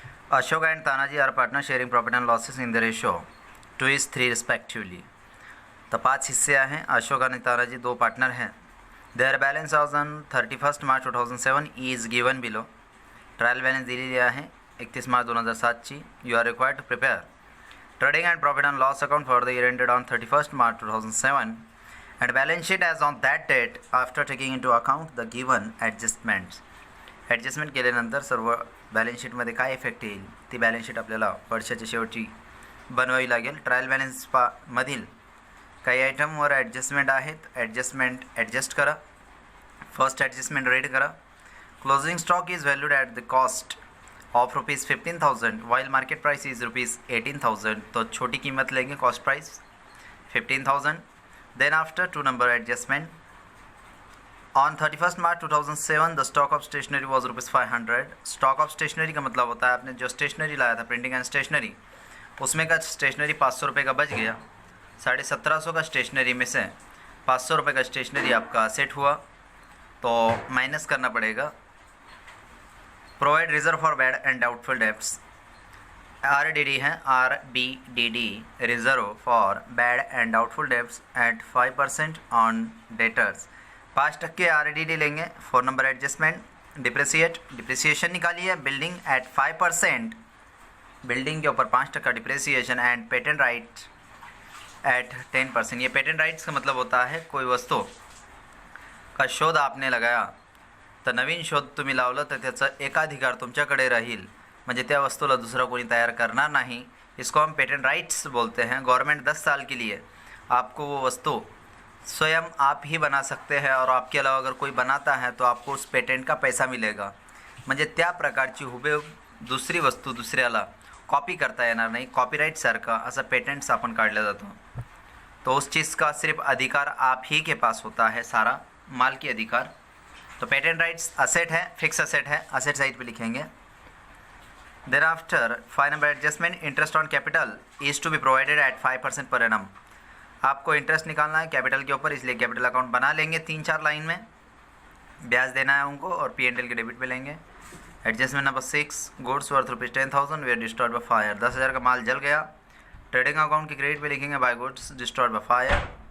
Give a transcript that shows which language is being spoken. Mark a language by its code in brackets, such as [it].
[en] Ashok and Tanaji are partner sharing profit and losses in the ratio 2:3 respectively. [hi] तर 5 हिस्से हैं. [mr] अशोक आणि तानाजी 2 पार्टनर हैं. [en] Their balance on 31 March 2007 is given below. [mr] Trial balance दिलेली आहे 31 मार्च 2007 ची. [en] You are required to prepare trading and profit and loss account for the year ended on 31 March 2007 and balance sheet as on that date after taking into account the given adjustments. [mr] Adjustment केल्यानंतर सर्व balance शीटमध्ये काय effect येईल ती balance sheet आपल्याला वर्षाच्या शेवटी बनवावी लागेल. ट्रायल बॅलन्स मधील काही आयटमवर ॲडजस्टमेंट आहेत. ॲडजस्टमेंट ॲडजस्ट करा. फर्स्ट ॲडजस्टमेंट रेड करा. [en] Closing stock is valued at the cost of ₹15,000 while market price is ₹18,000. [hi] तो छोटी कीमत लेंगे, cost price 15,000. [en] Then after 2 number adjustment, on 31st March 2007 the stock of stationery was ₹500. [hi] stock of stationery का मतलब होता है आपने जो स्टेशनरी लाया था प्रिंटिंग एंड स्टेशनरी, उसमें का स्टेशनरी 500 रुपये का बच गया. 1750 का स्टेशनरी में से 500 रुपये का स्टेशनरी आपका सेट हुआ तो माइनस करना पड़ेगा. [en] Provide reserve for bad and doubtful debts. [hi] RDD है [en] RBDD reserve for bad and doubtful debts at 5% on debtors. [hi] 5% RDD लेंगे. 4 नंबर एडजस्टमेंट डिप्रिसिएशन निकालिए. [en] Building at 5%, building के ऊपर 5% depreciation and patent right at 10%. [hi] ये patent rights का मतलब होता है कोई वस्तू का शोध आपने लगाया [mr] तर नवीन शोध तुम्ही लावलं तर त्याचा एकाधिकार तुमच्याकडे राहील, म्हणजे त्या वस्तूला [hi] दूसरा कोई तैयार करना नहीं. इसको हम पेटेंट राइट्स बोलते हैं. गवर्नमेंट 10 साल के लिए आपको वो वस्तु स्वयं आप ही बना सकते हैं और आपके अलावा अगर कोई बनाता है तो आपको उस पेटेंट का पैसा मिलेगा. [mr] म्हणजे त्या प्रकारची हुबेहूब दुसरी वस्तू दुसऱ्याला कॉपी करता येणार नाही. कॉपीराइटसारखा असा पेटेंट्स आपण काढला जातो. [hi] तो उस चीज़ का सिर्फ अधिकार आप ही के पास होता है, सारा माल की अधिकार. तो पेटेंट राइट्स असेट है, फिक्स असेट है, असेट साइड पे लिखेंगे. [en] Thereafter, 5 number adjustment, interest on capital is to be provided at 5% per annum. [hi] आपको इंटरेस्ट निकालना है कैपिटल के ऊपर, इसलिए कैपिटल अकाउंट बना लेंगे 3-4 लाइन में. ब्याज देना है उनको और P&L के डेबिट पे लेंगे. Adjustment number 6, [en] Goods worth ₹10,000 were destroyed by fire. [hi] 10,000 का माल जल गया. ट्रेडिंग अकाउंट की क्रेडिट पे लिखेंगे [en] By goods destroyed by fire.